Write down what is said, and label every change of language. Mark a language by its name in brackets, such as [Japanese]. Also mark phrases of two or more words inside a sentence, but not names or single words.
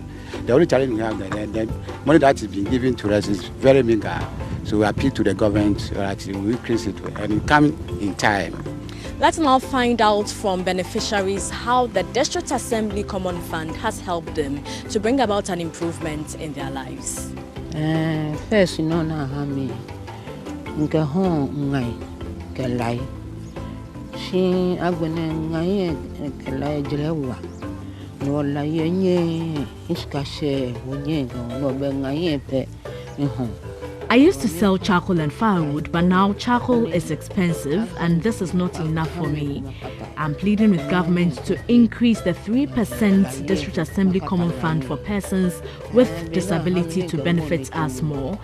[English] The only challenge we have is the money that is being given to us is very meager. So we appeal to the government to increase it and come in time. Let's now find out from beneficiaries how the District Assembly Common Fund has helped them to bring about an improvement in their lives. First, [Adangme] na hami nke ho ngai kelai shi agbene ngai kelai jelewa no la yenye iskashe wonye no be ngai pe ho. [English] I used to sell charcoal and firewood, but now charcoal is expensive and this is not enough for me. I'm pleading with government to increase the 3% District Assembly Common Fund for persons with disability to benefit us more.